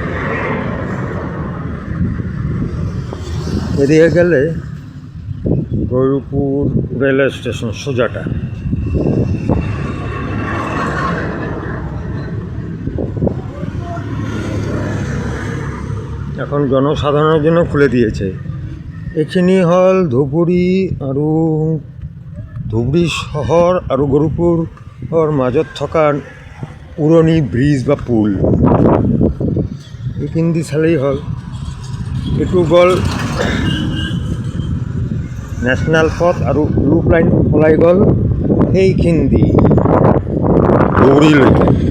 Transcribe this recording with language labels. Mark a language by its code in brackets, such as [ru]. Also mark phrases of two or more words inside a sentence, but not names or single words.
[bn] এদিকে গেলে গরুপুর রেলওয়ে স্টেশন সোজাটা। এখন জনসাধারণের জন্য খুলে দিয়েছে। [as] এখানে হল ধুবড়ি আৰু ধুবড়ি শহর আৰু গরুপুর মাজত থকা পুৰণি ব্ৰিজ বা পুল। এইখিনি চালেই হ'ল। এইটো গ'ল নেশ্যনেল পথ আৰু লুপ লাইন ওলাই গ'ল সেইখিনি দি ধুবড়িলৈকে।